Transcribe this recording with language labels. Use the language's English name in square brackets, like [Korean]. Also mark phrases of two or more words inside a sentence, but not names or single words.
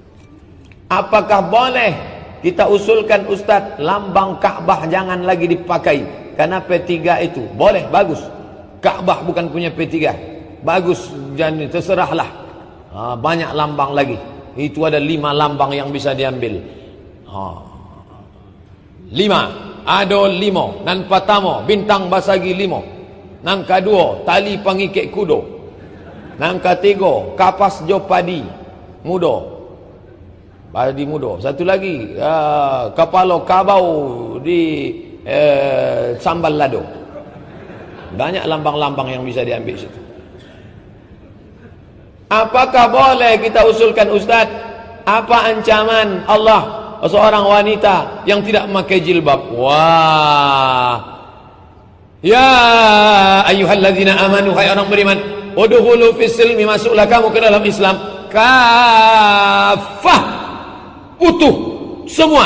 [Indonesian] Apakah boleh kita usulkan Ustadz, lambang Ka'bah jangan lagi dipakai karena P3 itu? Boleh, bagus. Ka'bah bukan punya P3. Bagus, jangan, terserahlah. Banyak lambang lagi. Itu ada 5 lambang yang bisa diambil. 5. [Minangkabau] Ado limo, nan patamo, bintang basagi limo. Nang kedua, tali pangikek kudo. Nang ketiga, kapas jopadi mudo. Padi mudo. Satu lagi, kepala kabau di sambal lado. [Indonesian] Banyak lambang-lambang yang bisa diambil situ. Apakah boleh kita usulkan Ustaz, apa ancaman Allah seorang wanita yang tidak memakai jilbab? Wah. [Arabic] يا أيها الذين آمنوا, [Indonesian] hai orang beriman, [Arabic] ادخلوا في السلم, [Indonesian] masuklah kamu ke dalam Islam kafah, utuh semua.